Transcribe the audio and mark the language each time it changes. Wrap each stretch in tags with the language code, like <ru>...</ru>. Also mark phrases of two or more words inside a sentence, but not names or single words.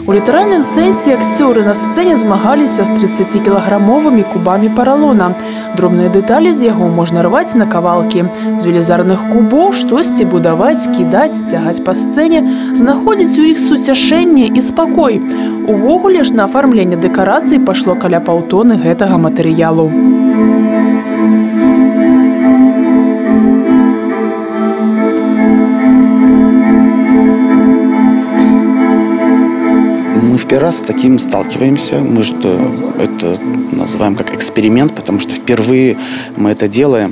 <be>У літаральным сэнсе акцёры на сцэне змагаліся з 30-кілаграмовымі кубамі паралона. Дробныя дэталі з яго можна рваць на кавалкі. З велізарных кубоў штосьці будаваць, кідаць, цягаць па сцэне, знаходзіць у іх суцяшэнне і спакой. Увогуле ж на афармленне дэкарацый пайшло каля паўтоны гэтага матэрыялу.</be> <ru>Первый раз с таким сталкиваемся. Мы же это называем как эксперимент, потому что впервые мы это делаем.</ru>